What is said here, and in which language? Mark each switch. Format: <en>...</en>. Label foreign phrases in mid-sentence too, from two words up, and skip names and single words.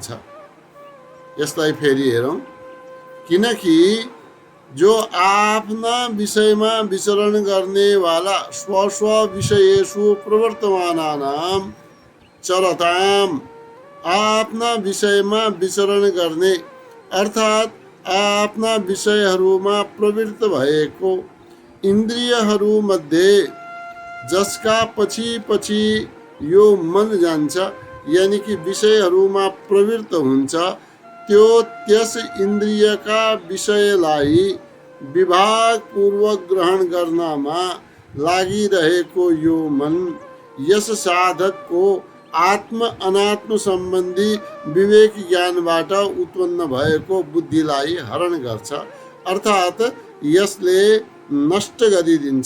<ne>यसलाई फेरि हेरौँ। किनकि जो आफ्ना विषयमा विचरण गर्नेवाला</ne> <sa>स्व विषयेषु प्रवर्तमानानां चरताम</sa> <ne>आफ्ना विषयमा विचरण गर्ने अर्थात् आफ्ना विषयहरूमा प्रवृत्त भएको इन्द्रियहरूमध्ये जसका पछि पछि यो मन जान्छ यानी कि विषयहरूमा प्रवृत्त हुन्छ, त्यो त्यस इन्द्रियका विषयलाई विभागपूर्वक ग्रहण गर्नमा लागिरहेको यो मन यस साधकको आत्म अनात्म सम्बन्धी विवेक ज्ञानबाट उत्पन्न भएको बुद्धिलाई हरण गर्छ, अर्थात् यसले नष्ट गरिदिन्छ।</ne>